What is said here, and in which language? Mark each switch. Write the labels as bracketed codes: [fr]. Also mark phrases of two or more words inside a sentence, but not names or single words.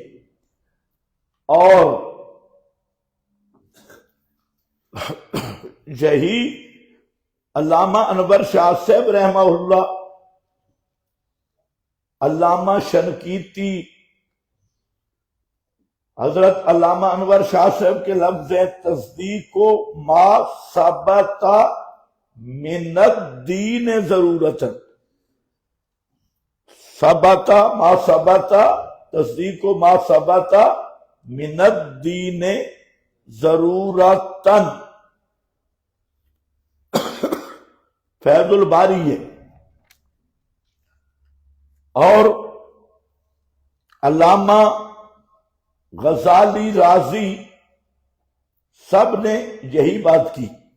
[ur] اور یہی علامہ انور شاہ صاحب رحمہ اللہ، علامہ شنقیطی، حضرت علامہ انور شاہ صاحب کے لفظ ہے تصدیق کو [ar] ما ثبت من الدین ضرورتاً، ثبت ما ثبت، [ur] تصدیق کو [ar] ما ثبت من الدین ضرورتاً، [ur] فیض الباری ہے۔ اور علامہ غزالی، رازی، سب نے یہی بات کی۔